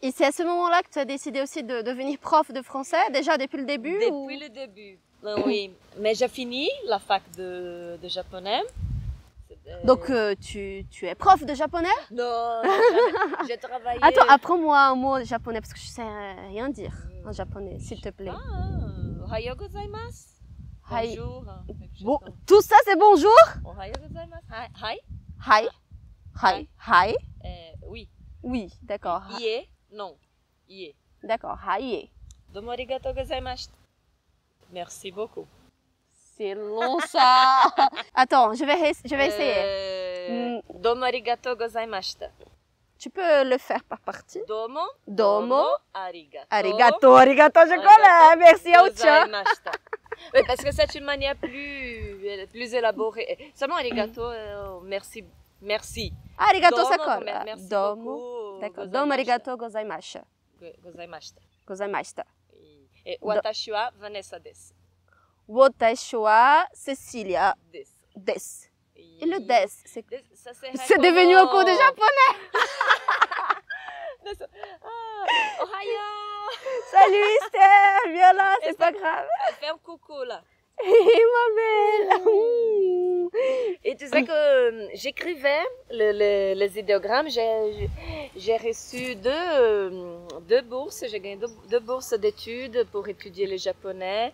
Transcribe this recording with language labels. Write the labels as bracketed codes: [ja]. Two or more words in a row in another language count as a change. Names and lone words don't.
[fr] Et c'est à ce moment-là que tu as décidé aussi de devenir prof de français, déjà depuis le début? Depuis le début, oui. Mais j'ai fini la fac de japonais. Donc tu es prof de japonais? Non, j'ai travaillé... Attends, apprends-moi un mot japonais parce que je sais rien dire en japonais, s'il te plaît. [ja] おはようございます. [fr] Bonjour. Bon, tout ça c'est bonjour? [ja] おはようございます. Hi. Hi. Hi. Hi. [fr] Oui. Oui, d'accord. [ja] Ie, non. Ie. [fr] D'accord, [ja] hi. どうもありがとうございました. [fr] Merci beaucoup. C'est long ça. Attends, je vais essayer. [ja] どうもありがとうございました. [fr] Tu peux le faire par partie. [ja] どうもありがとう. Arigato, [fr] je connais. Merci, Aocha. Oui, parce que c'est une manière plus élaborée. Seulement arigato, merci. Arigato, ça colle. Merci [ja] Domo. [fr] beaucoup. D'accord. [ja] どうもありがとうございました。ございました. Et watashi wa Vanessa desu. Watashi wa Cecilia desu. [fr] Et le des, c'est devenu un cours de japonais. [ja] Ohayou. [fr] Salut Esther, viens là, c'est pas grave. Fais un coucou là. Ma belle. Et tu sais que j'écrivais les idéogrammes, j'ai reçu deux bourses, j'ai gagné deux bourses d'études pour étudier le japonais.